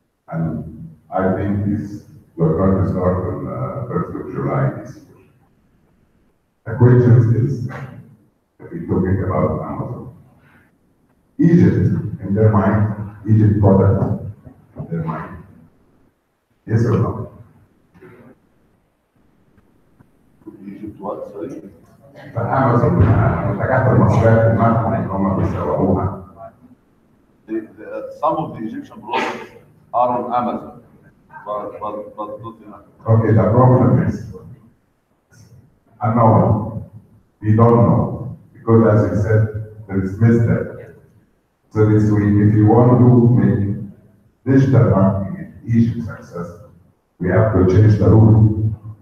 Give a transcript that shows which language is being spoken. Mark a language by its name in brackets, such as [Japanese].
[English] And I think we're going to start on 1st of July this year. The question is, if we're talking about Amazon, Egypt, in their mind, Egypt product, in their mind, yes or no? Egypt what, sorry? [Arabic] فامازون منتجات المصريه في دماغهم ان هم بيسوقوها. [English] Some of the Egyptian products are on Amazon, but not enough. Okay, the problem is unknown. We don't know because, as you said, there is misstep. So this week, if you want to make digital marketing in Egypt successful, we have to change the rule.